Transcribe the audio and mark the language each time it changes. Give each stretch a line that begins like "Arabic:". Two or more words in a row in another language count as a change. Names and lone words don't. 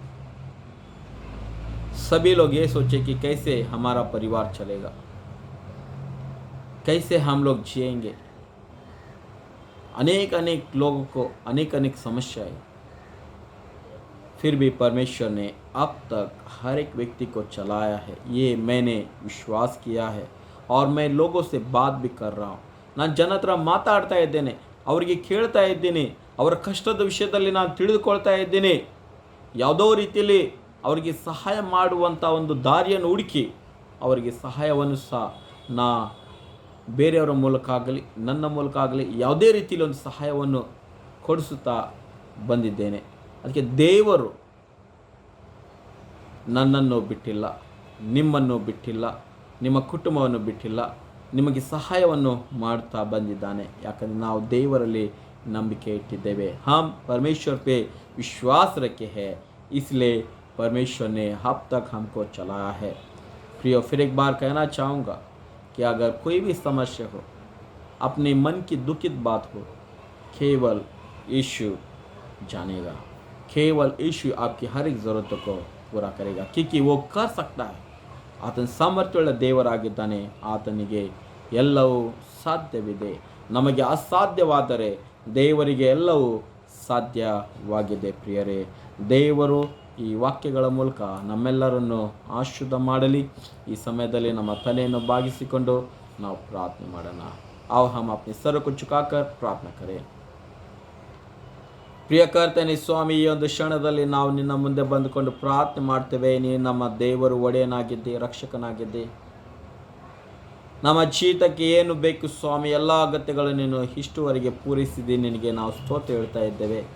Hindi: सभी लोग ये सोचे कि कैसे हमारा परिवार चलेगा, कैसे हम लोग जिएंगे. अनेक लोगों को अनेक समस्याएं. फिर भी परमेश्वर ने अब तक हर एक व्यक्ति को चलाया है. ये मैंने विश्वास किया है और मैं लोगों से बात भी कर रहा हूँ.
Kannada: ನಾನು ಜನ ಹತ್ರ ಮಾತಾಡ್ತಾ ಇದ್ದೇನೆ, ಅವರಿಗೆ ಕೇಳ್ತಾ ಇದ್ದೀನಿ, ಅವರ ಕಷ್ಟದ ವಿಷಯದಲ್ಲಿ ನಾನು ತಿಳಿದುಕೊಳ್ತಾ ಇದ್ದೀನಿ. ಯಾವುದೋ ರೀತಿಯಲ್ಲಿ ಅವರಿಗೆ ಸಹಾಯ ಮಾಡುವಂಥ ಒಂದು ದಾರಿಯನ್ನು ಹುಡುಕಿ ಅವರಿಗೆ ಸಹಾಯವನ್ನು ಸಹ ನಾ ಬೇರೆಯವರ ಮೂಲಕ ಆಗಲಿ ನನ್ನ ಮೂಲಕ ಆಗಲಿ ಯಾವುದೇ ರೀತಿಯಲ್ಲಿ ಒಂದು ಸಹಾಯವನ್ನು ಕೊಡಿಸುತ್ತಾ ಬಂದಿದ್ದೇನೆ. ಅದಕ್ಕೆ ದೇವರು ನನ್ನನ್ನು ಬಿಟ್ಟಿಲ್ಲ, ನಿಮ್ಮನ್ನು ಬಿಟ್ಟಿಲ್ಲ, ನಿಮ್ಮ ಕುಟುಂಬವನ್ನು ಬಿಟ್ಟಿಲ್ಲ, ನಿಮಗೆ ಸಹಾಯವನ್ನು ಮಾಡ್ತಾ ಬಂದಿದ್ದಾನೆ. ಯಾಕಂದರೆ ನಾವು ದೇವರಲ್ಲಿ ನಂಬಿಕೆ इಟ್ಟಿದ್ದೇವೆ.
Hindi: हम परमेश्वर पे विश्वास रखे हैं, इसलिए परमेश्वर ने अब तक हमको चलाया है. प्रियो, फिर एक बार कहना चाहूँगा कि अगर कोई भी समस्या हो, अपने मन की दुखित बात हो, केवल यीशु जानेगा. केवल यीशु आपकी हर एक ज़रूरतों को पूरा करेगा, क्योंकि वो कर सकता है.
Kannada: ಆತನ ಸಾಮರ್ಥ್ಯವುಳ್ಳ ದೇವರಾಗಿದ್ದಾನೆ. ಆತನಿಗೆ ಎಲ್ಲವೂ ಸಾಧ್ಯವಿದೆ. ನಮಗೆ ಅಸಾಧ್ಯವಾದರೆ ದೇವರಿಗೆ ಎಲ್ಲವೂ ಸಾಧ್ಯವಾಗಿದೆ. ಪ್ರಿಯರೇ, ದೇವರು ಈ ವಾಕ್ಯಗಳ ಮೂಲಕ ನಮ್ಮೆಲ್ಲರನ್ನು ಆಶೀರ್ವಾದ ಮಾಡಲಿ. ಈ ಸಮಯದಲ್ಲಿ ನಮ್ಮ ತಲೆಯನ್ನು ಬಾಗಿಸಿಕೊಂಡು ನಾವು ಪ್ರಾರ್ಥನೆ ಮಾಡೋಣ.
Hindi: आओ हम अपने सर को झुकाकर प्रार्थना करें.
Kannada: ಪ್ರಿಯ ಕರ್ತನೇ ಸ್ವಾಮಿ, ಈ ಒಂದು ಕ್ಷಣದಲ್ಲಿ ನಾವು ನಿನ್ನ ಮುಂದೆ ಬಂದುಕೊಂಡು ಪ್ರಾರ್ಥನೆ ಮಾಡ್ತೇವೆ. ನೀನು ನಮ್ಮ ದೇವರು, ಒಡೆಯನಾಗಿದ್ದೆ, ರಕ್ಷಕನಾಗಿದ್ದೆ. ನಮ್ಮ ಜೀವಿತಕ್ಕೆ ಏನು ಬೇಕು ಸ್ವಾಮಿ, ಎಲ್ಲ ಅಗತ್ಯಗಳನ್ನು ನೀನು ಇಷ್ಟುವರೆಗೆ ಪೂರೈಸಿದೆ. ನಿನಗೆ ನಾವು ಸ್ತೋತ್ರ ಹೇಳ್ತಾ ಇದ್ದೇವೆ.